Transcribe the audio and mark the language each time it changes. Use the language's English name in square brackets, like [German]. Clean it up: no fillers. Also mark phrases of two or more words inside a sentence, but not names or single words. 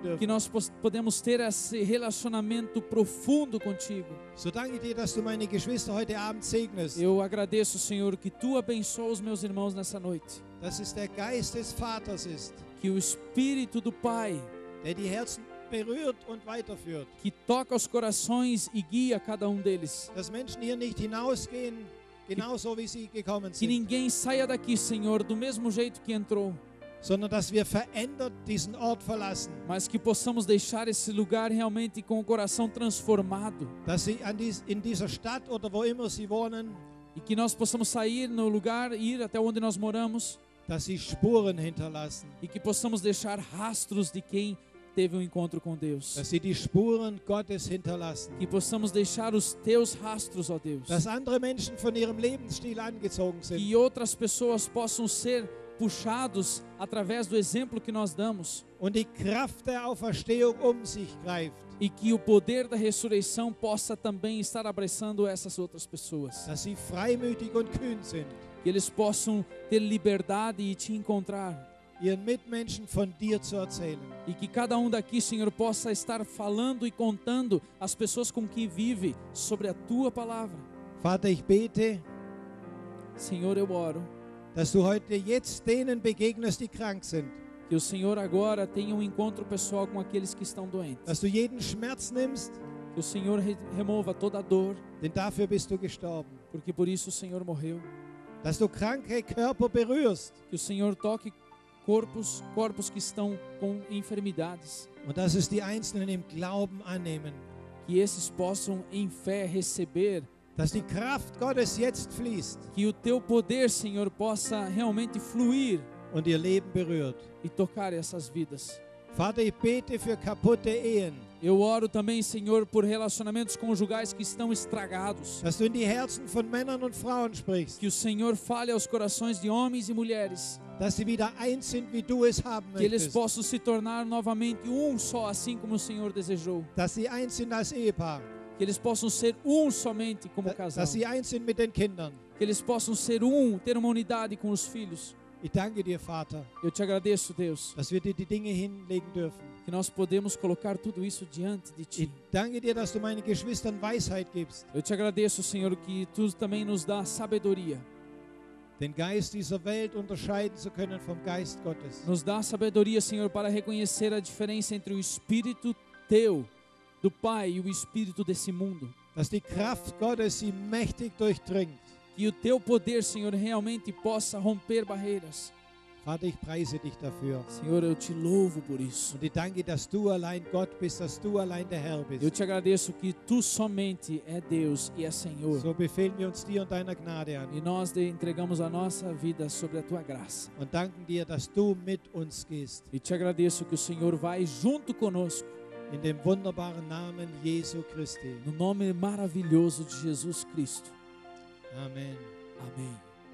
[Portuguese] Que [German] dürfen. [Portuguese] nós podemos ter esse relacionamento profundo contigo. [German] So danke ich dir, dass du meine Geschwister heute Abend segnest. [Portuguese] Eu agradeço, Senhor, que tu abençoa os meus irmãos nessa noite. [German] Dass es der Geist des Vaters ist, [Portuguese] Que o Espírito do Pai, [German] der die Herzen berührt und weiterführt. [Portuguese] que toca os corações e guia cada um deles. [German] Dass Menschen hier nicht hinausgehen, genauso wie sie gekommen [Portuguese] Que [German] sind, [Portuguese] ninguém saia daqui, Senhor, do mesmo jeito que entrou, [German] sondern dass wir verändert diesen Ort verlassen. [Portuguese] mas que possamos deixar esse lugar realmente com o coração transformado. [German] Dass sie in dieser Stadt oder wo immer sie wohnen, [Portuguese] E que nós possamos sair no lugar, ir até onde nós moramos, [German] dass sie Spuren hinterlassen. [Portuguese] e que possamos deixar rastros de quem teve um encontro com Deus. [German] Dass sie die Spuren Gottes hinterlassen. [Portuguese] Que possamos deixar os teus rastros, ó Deus. [German] Dass andere Menschen von ihrem Lebensstil angezogen sind. [Portuguese] Que outras pessoas possam ser puxados através do exemplo que nós damos. [German] Und die Kraft der Auferstehung sich greift. [Portuguese] E que o poder da ressurreição possa também estar abraçando essas outras pessoas. [German] Dass sie freimütig und kühn sind. [Portuguese] Que eles possam ter liberdade e te encontrar. [German] Ihren Mitmenschen von dir zu erzählen. [Portuguese] E que cada um daqui, Senhor, possa estar falando e contando às pessoas com quem vive sobre a tua palavra. [German] Vater, ich bete, [Portuguese] Senhor, eu oro [German] dass du heute jetzt denen begegnest, die krank sind. [Portuguese] Que o Senhor agora tenha um encontro pessoal com aqueles que estão doentes. [German] Dass du jeden Schmerz nimmst, [Portuguese] Que o Senhor remova toda a dor, [German] denn dafür bist du gestorben. [Portuguese] porque por isso o Senhor morreu. [German] Dass du kranke Körper berührst [Portuguese] Que o Senhor toque corpos que estão com enfermidades. [German] und dass es die Einzelnen im Glauben annehmen. [Portuguese] Que esses possam em fé receber. [German] Dass die Kraft Gottes jetzt fließt [Portuguese] Que o teu poder, Senhor, possa realmente fluir [German] und ihr Leben berührt. [Portuguese] e tocar essas vidas. [German] Vater, ich bete für kaputte Ehen, [Portuguese] Eu oro também, Senhor, por relacionamentos conjugais que estão estragados. [German] dass du in die Herzen von Männern und Frauen sprichst, [Portuguese] Que o Senhor fale aos corações de homens e mulheres. [German] dass sie wieder eins sind, wie du es haben [Portuguese] Que eles [German] möchtest, [Portuguese] possam se tornar novamente um só, assim como o Senhor desejou. [German] dass sie eins sind als Ehepaar, [Portuguese] Que eles possam ser um somente como casal. [German] dass sie eins sind mit den Kindern. [Portuguese] Que eles possam ser um, ter uma unidade com os filhos. [German] Ich danke dir, Vater, [Portuguese] Eu te agradeço, Deus, [German] dass wir dir die Dinge hinlegen dürfen. [Portuguese] que nós podemos colocar tudo isso diante de [German] Ich [Portuguese] Ti. [German] danke dir, dass du meinen Geschwistern Weisheit gibst, [Portuguese] Eu te agradeço, Senhor, que Tu também nos dá sabedoria. [German] den Geist dieser Welt unterscheiden zu können vom Geist Gottes. [Portuguese] Nos dá sabedoria, Senhor, para reconhecer a diferença entre o Espírito Teu, do Pai, e o Espírito desse mundo. [German] Dass die Kraft Gottes sie mächtig durchdringt. [Portuguese] Que o Teu poder, Senhor, realmente possa romper barreiras. [German] Vater, ich preise dich dafür. [Portuguese] Senhor, eu te louvo por isso. [German] Und ich danke, dass du allein Gott bist, dass du allein der Herr [Portuguese] Eu [German] bist. [Portuguese] te agradeço que Tu somente é Deus e é Senhor. [German] So befehlen wir uns dir und deiner Gnade an [Portuguese] E nós entregamos a nossa vida sobre a Tua graça. [German] und danken dir, dass du mit uns gehst. [Portuguese] E te agradeço que o Senhor vai junto conosco. [German] In dem wunderbaren Namen Jesu Christi. [Portuguese] No nome maravilhoso de Jesus Cristo. [German] Amen. [Portuguese] Amém.